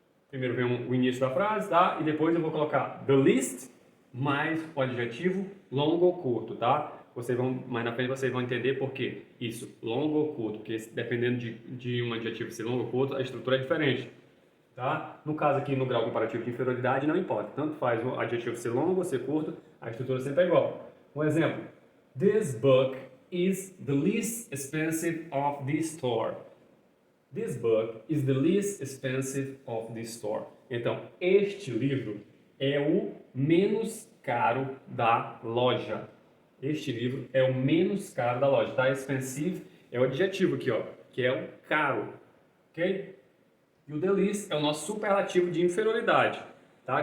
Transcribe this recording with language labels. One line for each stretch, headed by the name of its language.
Portuguese: Primeiro vem o início da frase, tá? E depois eu vou colocar the least mais o adjetivo longo ou curto, tá? Mais na frente vocês vão entender por que isso, longo ou curto, porque dependendo de um adjetivo ser longo ou curto, a estrutura é diferente, tá? No caso aqui, no grau comparativo de inferioridade, não importa. Tanto faz o adjetivo ser longo ou ser curto, a estrutura sempre é igual. Um exemplo.
English: This book is the least expensive of the store. This book is the least expensive of the store.
Portuguese: Então, este livro é o menos caro da loja. Este livro é o menos caro da loja, tá? Expensive é o adjetivo aqui, ó, que é o caro, ok? E o the least é o nosso superlativo de inferioridade, tá?